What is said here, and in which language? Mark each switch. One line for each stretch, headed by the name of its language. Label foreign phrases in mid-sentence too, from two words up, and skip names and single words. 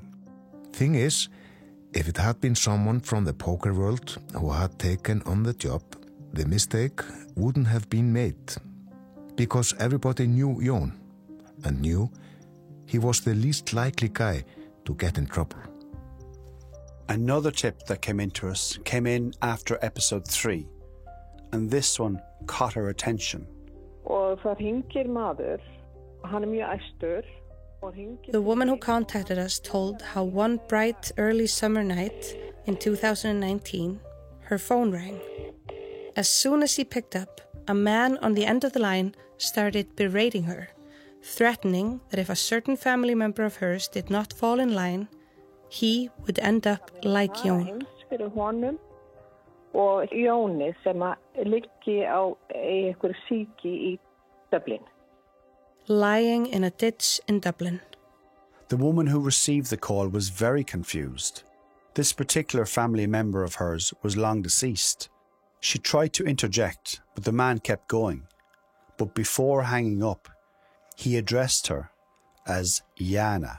English: Thing is, if it had been someone from the poker world who had taken on the job, the mistake wouldn't have been made, because everybody knew Jón and knew he was the least likely guy to get in trouble. Another tip that came into us came in after episode 3, and this one caught our attention.
Icelandic: Og það hringir maður, hann mjög æstur,
English: The woman who contacted us told how one bright early summer night in 2019, her phone rang. As soon as she picked up, a man on the end of the line started berating her, threatening that if a certain family member of hers did not fall in line, he would end up like Jón.
Icelandic: Og Jóni sem liggi á einhver síki í Dublin.
English: Lying in a ditch in Dublin. The woman who received the call was very confused. This particular family member of hers was long deceased. She tried to interject, but the man kept going. But before hanging up, he addressed her as Jana.